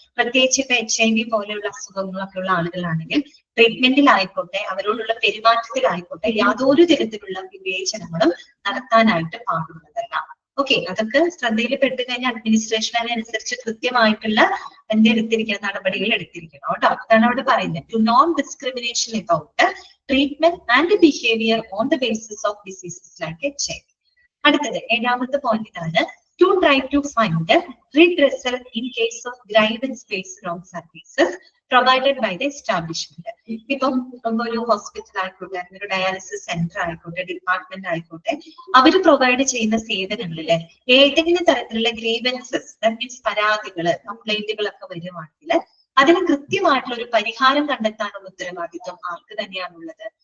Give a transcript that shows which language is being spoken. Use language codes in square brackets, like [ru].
[ml] പ്രത്യേകിച്ച് ഇപ്പൊ HIV പോലെയുള്ള അസുഖങ്ങളൊക്കെ ഉള്ള ആളുകളാണെങ്കിൽ ട്രീറ്റ്മെന്റിലായിക്കോട്ടെ, അവരോടുള്ള പെരുമാറ്റത്തിലായിക്കോട്ടെ, യാതൊരു തരത്തിലുള്ള വിവേചനങ്ങളും നടത്താനായിട്ട് പാടുള്ളതല്ല. ഓക്കെ, അതൊക്കെ ശ്രദ്ധയിൽ പെട്ട് കഴിഞ്ഞാൽ അഡ്മിനിസ്ട്രേഷൻ അതിനനുസരിച്ച് കൃത്യമായിട്ടുള്ള എടുത്തിരിക്കുന്ന നടപടികൾ എടുത്തിരിക്കണം കേട്ടോ. അതാണ് അവിടെ പറയുന്നത്. [en] To non discrimination about treatment and behaviour on the basis of diseases like HIV. [ml] അടുത്തത് ഏഴാമത്തെ പോയിന്റ് ഇതാണ്. [en] To try to find redressal in case of grievance based on services provided by the establishment. [ml] ഇപ്പം ഒരു hospital ആയിക്കോട്ടെ, ഒരു dialysis centre ആയിക്കോട്ടെ, department ആയിക്കോട്ടെ, അവര് പ്രൊവൈഡ് ചെയ്യുന്ന സേവനങ്ങളില് ഏതെങ്കിലും തരത്തിലുള്ള ഗ്രീവൻസസ്, മീൻസ് പരാതികള്, കംപ്ലൈന്റുകളൊക്കെ വരുവാണെങ്കിൽ അതിന് കൃത്യമായിട്ടുള്ള ഒരു പരിഹാരം കണ്ടെത്താനുള്ള ഉത്തരവാദിത്വം ആർക്ക് തന്നെയാണുള്ളത്?